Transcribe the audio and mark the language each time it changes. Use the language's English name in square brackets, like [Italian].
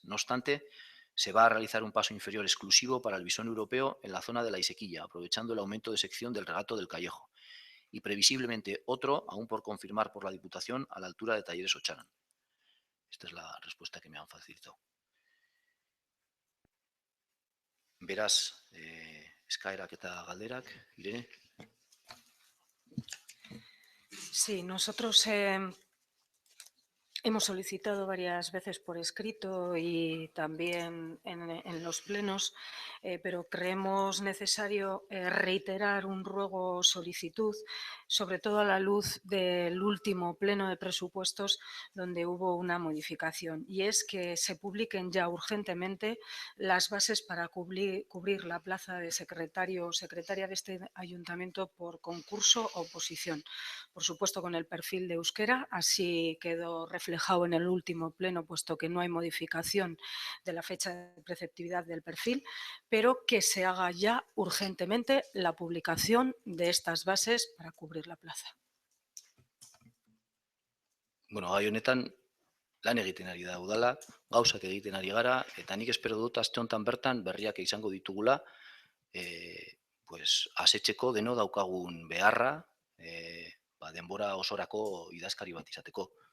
[Spanish] No obstante, se va a realizar un paso inferior exclusivo para el bisón europeo en la zona de la Isequilla, aprovechando el aumento de sección del regato del Callejo, y previsiblemente otro, aún por confirmar por la Diputación, a la altura de Talleres Ocharan. Esta es la respuesta que me han facilitado. [Basque] Beraz, eskaerak eta galderak, Irene. [Spanish] Sí, nosotros hemos solicitado varias veces por escrito y también en los plenos, pero creemos necesario reiterar un ruego o solicitud, sobre todo a la luz del último pleno de presupuestos donde hubo una modificación, y es que se publiquen ya urgentemente las bases para cubrir la plaza de secretario o secretaria de este ayuntamiento por concurso o oposición. Por supuesto, con el perfil de euskera, así quedó reflejado en el último pleno, puesto que no hay modificación de la fecha de preceptividad del perfil, pero que se haga ya urgentemente la publicación de estas bases para cubrir la plaza. [Basque] Bueno, gai honetan lan egiten ari da udala, gauzak egiten ari gara, eta nik espero dut aste honetan bertan berriak izango ditugula, pues asetzeko deno daukagun beharra, denbora osorako idazkari bat izateko.